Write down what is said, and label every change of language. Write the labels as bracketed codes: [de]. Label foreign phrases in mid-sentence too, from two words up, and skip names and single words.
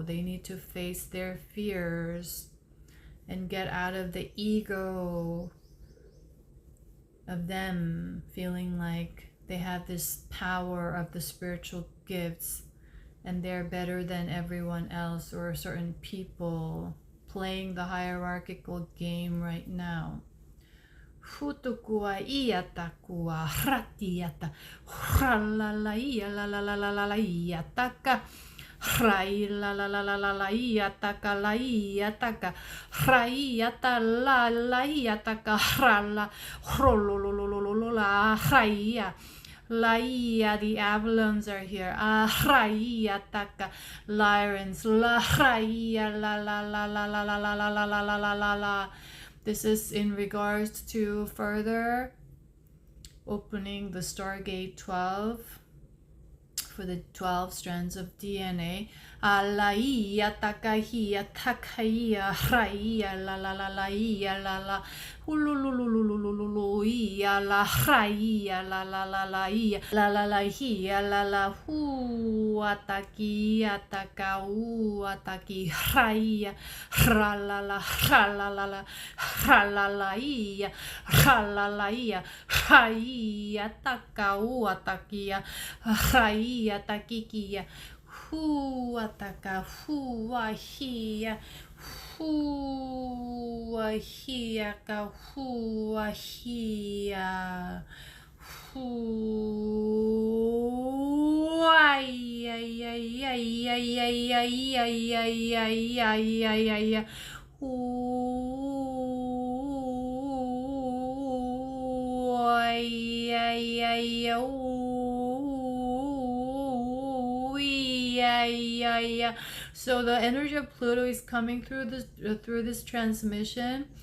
[en] They need to face their fears and get out of the ego of them feeling like they have this power of the spiritual gifts and they're better than everyone else, or certain people playing the hierarchical game right now. Hutukua iatakua ratiata ralala ia la la la la la la iataka rai la la la la la la iataka la iataka raiata la la iataka rala rolololololola raia. Laia, the Avalons are here. Raia taka Lyrans. La raia la la la la la la la la la la la la la la. This is in regards to further opening the Stargate 12 for the 12 strands of DNA. Alaia takahia takaia raia la la la la ia la la hulululululululu ia la raia la la la la ia la hia la hu ataki atakau ataki raia ra la la ia raia takau atakia raia takikia hu ataka hu ahia hu ahia ka hu ahia hu ai ai ai ai ai ai ai ai ai ai ai ai ai hu ai ai ai yeah. So the energy of Pluto is coming through this transmission.